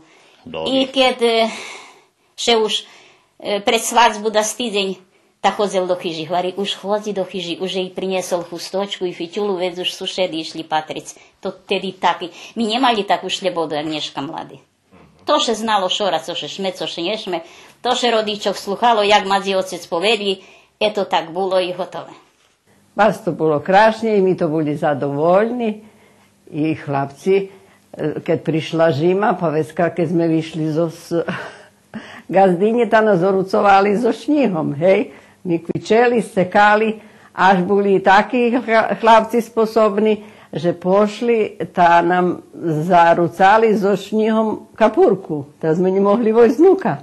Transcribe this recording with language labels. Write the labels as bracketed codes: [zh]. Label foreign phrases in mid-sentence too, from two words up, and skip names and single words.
[sk] I keď še už pred svadbu da týždeň, ta chodzel do chyži, hovorí, už chodzi do chyži, už jej priniesol chustočku i fiťulu, veď už sušedy išli patric. To tedy taký. My nemali takú šľebodu, jak dneška mladí. To še znalo šora, co še šme, co še nešme, to še rodičov sluchalo, jak madzi otec povedli, to tak bolo i hotové. Baš to bolo krásne i mi to boli zadovoljni i chlapci, keď prišla zima, pa vecka, keď sme vyšli z Gazdinje, ta nás orucovali so šnihom, hej. My kvičeli, sekali, až boli takí chlapci sposobní, že pošli, ta nám zarucali so šnihom kapurku, ta sme nemohli vojsť vnuka.